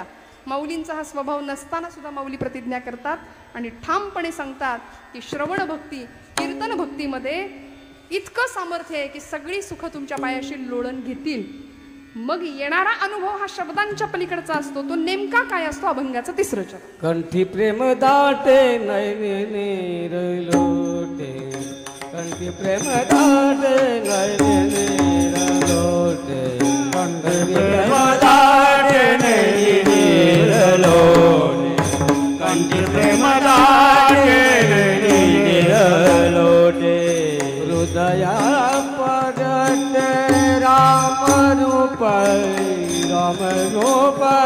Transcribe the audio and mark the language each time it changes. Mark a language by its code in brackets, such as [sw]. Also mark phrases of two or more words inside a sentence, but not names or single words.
[mr] माऊलींचा हा स्वभाव नसताना सुद्धा माऊली प्रतिज्ञा करतात आणि ठामपणे सांगतात की श्रवण भक्ती, कीर्तन भक्तीमध्ये इतकं सामर्थ्य आहे की सगळी सुख तुमच्या पायाशी लोळण घेतील. मग येणारा अनुभव हा शब्दांच्या पलीकडचा असतो. तो नेमका काय असतो? अभंगाचं तिसरं चरण. कंठी प्रेम दाटे नयने नीर लोटे, कंठी प्रेम दाटे नयने नीर लोटे, कंठी प्रेम दाटे नयने नीर लोटे, कंठी प्रेम दाटे नयने नीर लोटे, हृदया पगटे राम रूप, राम रूप,